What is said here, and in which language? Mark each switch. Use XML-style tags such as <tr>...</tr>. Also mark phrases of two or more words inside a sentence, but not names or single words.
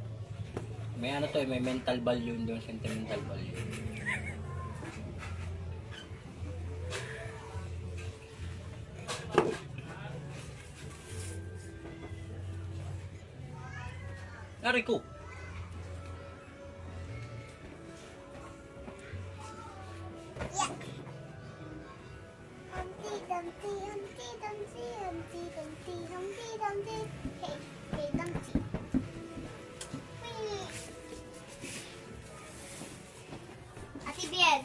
<tl>May ano to, may</tl> <en>mental value,</en> <tl>hindi yung</tl> <en>sentimental value.</en> <tl>Ari ko. Humpty Dumpty, Humpty Dumpty, Humpty Dumpty, Humpty Dumpty. Hey, hey Dumpty. Wee. Ate Bien.</tl>